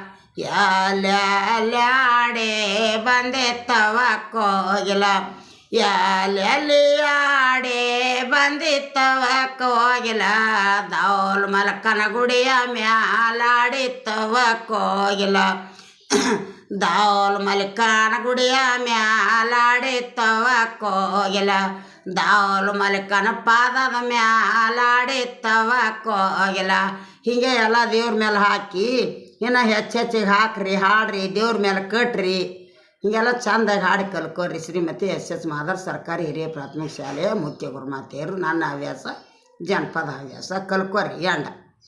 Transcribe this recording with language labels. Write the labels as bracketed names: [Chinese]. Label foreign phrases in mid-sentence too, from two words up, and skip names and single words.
[Kannada] ಯಾಲ್ಯಾಡಿ ಬಂದಿತ್ತವ ಕೋಗಿಲ ಯಾಲ್ಯಾಡಿ ಬಂದಿತ್ತವ ಕೋಗಿಲ ದೌಲ್ ಮಲಕನ ಗುಡಿಯ ಮ್ಯಾಲಾಡಿತ್ತವ ಕೋಗಿಲ ದೌಲ್ ಮಲಿಕನ ಗುಡಿಯ ಮ್ಯಾಲಾಡಿತ್ತವ ಕೋಗಿಲ ದೌಲ್ ಮಲಿಕನ ಪಾದದ ಮ್ಯಾಲಾಡಿತ್ತವ ಕೋಗಿಲ ಹೀಗೆ ಎಲ್ಲ ದೇವ್ರ ಮೇಲೆ ಹಾಕಿ ಇನ್ನು ಹೆಚ್ಚಿಗೆ ಹಾಕ್ರಿ ಹಾಡ್ರಿ ದೇವ್ರ ಮೇಲೆ ಕಟ್ರಿ ಹೀಗೆಲ್ಲ ಚಂದಾಗಿ ಹಾಡಿ ಕಲ್ಕೋರಿ. ಶ್ರೀಮತಿ ಎಸ್ ಮಾದಾರ್ ಸರ್ಕಾರಿ ಹಿರಿಯ ಪ್ರಾಥಮಿಕ ಶಾಲೆಯ ಮುಖ್ಯ ಗುರುಮಾತೆಯರು. ನನ್ನ ಹವ್ಯಾಸ ಜನಪದ ಹವ್ಯಾಸ ಕಲ್ಕೋರಿ ಎಂಡ.